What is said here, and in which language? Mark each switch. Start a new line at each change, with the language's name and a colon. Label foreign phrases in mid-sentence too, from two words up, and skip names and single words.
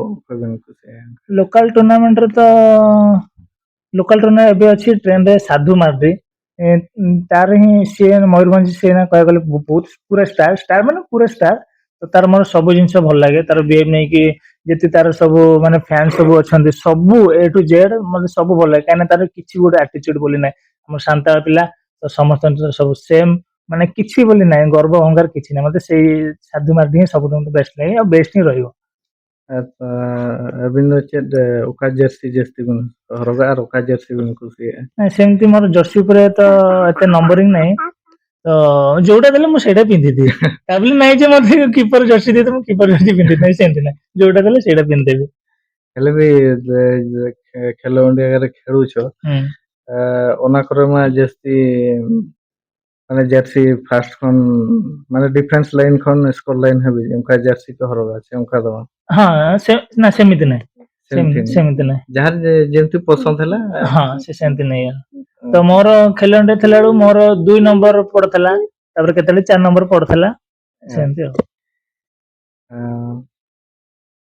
Odia: ଲୋକାଲ ଟୁର୍ଣ୍ଣାମେଣ୍ଟରେ ତ
English: local tournament
Odia: ଏବେ ଅଛି ଟ୍ରେଣ୍ଡ ରେ ସାଧୁ ମାଝି ତାର ହିଁ ସିଏ ମୟୂରଭଞ୍ଜ ସିଏ କହିବାକୁ ଗଲେ ବହୁତ ପୁରା ଷ୍ଟାର ମାନେ ପୁରା ଷ୍ଟାର ତ ତାର ମୋର ସବୁ ଜିନିଷ ଭଲ ଲାଗେ ତାର ବିହେଭ ନେଇକି ଯେତେ ତାର ସବୁ ମାନେ ଫ୍ୟାନ ସବୁ ଅଛନ୍ତି ସବୁ
English: A to Z
Odia: ମତେ ସବୁ ଭଲ ଲାଗେ କାହିଁକିନା ତାର କିଛି ଗୋଟେ ଆଟିଚ୍ୟୁଡ ବୋଲି ନାହିଁ ଆମର ସାନ୍ତାଳ ପିଲା ତ ସମସ୍ତଙ୍କ ସବୁ ସେମ ମାନେ କିଛି ବୋଲି ନାହିଁ ଗର୍ବ ଅହଙ୍କାର କିଛି ନାହିଁ ମତେ ସେଇ ସାଧୁ ମାଝି ହିଁ ସବୁଠୁ ବେଷ୍ଟ ଲାଗେ ଆଉ ବେଷ୍ଟ ହିଁ ରହିବ।
Santali: ᱟᱹᱵᱤᱱ ᱫᱚ ᱪᱮᱫ ᱚᱠᱟ ᱡᱟᱹᱨᱥᱤ ᱡᱟᱹᱥᱛᱤ ᱵᱤᱱ ᱦᱚᱨᱚᱜᱟ ᱟᱨ ᱚᱠᱟ ᱡᱟᱹᱨᱥᱤ ᱵᱤᱱ ᱠᱩᱥᱤᱭᱟᱜᱼᱟ?
Odia: ସେମିତି ମୋର ଜର୍ସି ଉପରେ ତ ଏତେ ନମ୍ବରିଂ ନାହିଁ ତ ଯୋଉଟା ଦେଲେ ମୁଁ ସେଇଟା ପିନ୍ଧିଦିଏ ତା ବୋଲି ନାଇଁ ଯେ ମତେ କିପର ଜର୍ସି ଦେଇଦବ ମୁଁ କିପର ଜର୍ସି ପିନ୍ଧିବି ସେମିତି ନାହିଁ ଯୋଉଟା ଦେଲେ ସେଇଟା ପିନ୍ଧିଦେବି। ହେଲେ ବି ଖେଳ ଇଣ୍ଡିଆରେ ଖେଳୁଛ
Santali: ᱚᱱᱟ ᱠᱚᱨᱮ ᱢᱟ ᱡᱟᱹᱥᱛᱤ ᱢᱟᱱᱮ ᱡᱟᱹᱨᱥᱤ ᱯᱷᱟᱥᱴ ᱠᱷᱚᱱ ᱢᱟᱱᱮ
English: defence line
Santali: ᱠᱷᱚᱱ
English: score line
Santali: ᱦᱟᱹᱵᱤᱡ ᱚᱱᱠᱟ ᱡᱟᱹᱨᱥᱤ ᱠᱚ ᱦᱚᱨᱚᱜᱟ ᱥᱮ ᱚᱱᱠᱟ ᱫᱚ ᱵᱟᱝ
Odia: ହଁ ନା ସେମିତି ନାହିଁ ସେମିତି ନାହିଁ ଯାହାର ଯେମିତି ପସନ୍ଦ ହେଲା ହଁ ସେ ସେମିତି ନାଇଁ ତ ମୋର ଖେଳ ଇଣ୍ଡିଆ ଥିଲା ବେଳକୁ ମୋର 2 ନମ୍ବର ପଡିଥିଲା ତାପରେ କେତେବେଳେ 4 ନମ୍ବର ପଡିଥିଲା ସେମିତି ଆଉ